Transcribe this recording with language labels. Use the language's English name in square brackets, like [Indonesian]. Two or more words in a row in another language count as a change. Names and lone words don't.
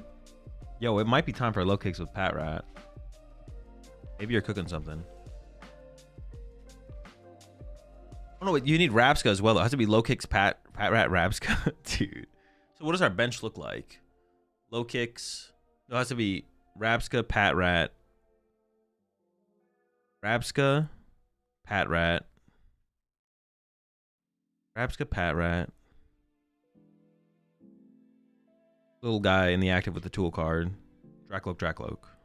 [English] Yo, it might be time for low kicks with Pat Rat. Maybe you're cooking something. Oh no, you need Rapska as well. It has to be low kicks, Pat Rat, Rapska. Dude. So what does our bench look like? Low kicks. No, it has to be Rapska, Pat Rat. Rapska, Pat Rat. Rapska, Pat Rat. Little guy in the active with the tool card. Dracloak, Dracloak.